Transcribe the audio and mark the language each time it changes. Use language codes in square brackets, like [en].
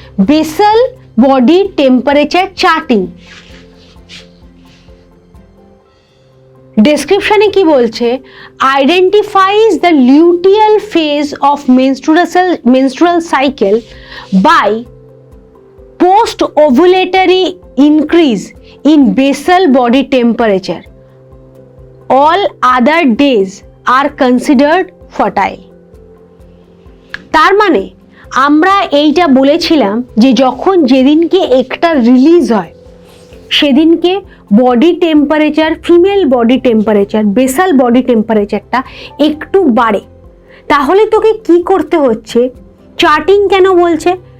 [en] Basal body temperature charting. [bn] ডেসক্রিপশনে কি বলছে, [en] Identifies the luteal phase of menstrual cycle by post ovulatory increase in basal body temperature, all other days are considered fertile. [bn] তার মানে আমরা এইটা বলেছিলাম যে যখন যেদিনকে একটা রিলিজ হয় সেদিনকে body temperature, female body temperature, basal body টেম্পারেচারটা একটু বাড়ে। তাহলে তোকে কি করতে হচ্ছে? চার্টিং কেন বলছে?